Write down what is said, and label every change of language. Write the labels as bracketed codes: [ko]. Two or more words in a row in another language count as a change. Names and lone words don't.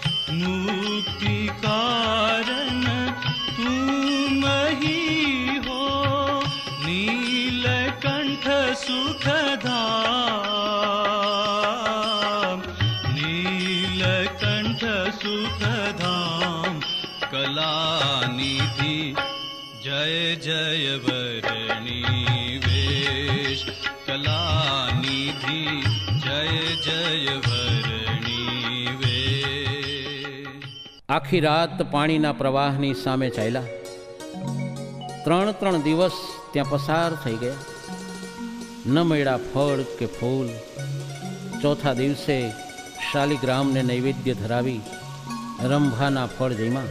[hi] मुक्ति कारण तुम ही हो, नीलकंठ सुखधाम, नीलकंठ सुखधाम, कलानिधि जय जय वरणी वेश, कलानिधि जय जय वरणी वेश। [gu] આખી રાત પાણીના પ્રવાહની સામે ચાલ્યા. 3 દિવસ ત્યાં પસાર થઈ ગયા. ન મળ્યા ફળ કે ફૂલ. ચોથા દિવસે શાલિગ્રામને નૈવેદ્ય ધરાવી રંભાના ફળ જમ્યા.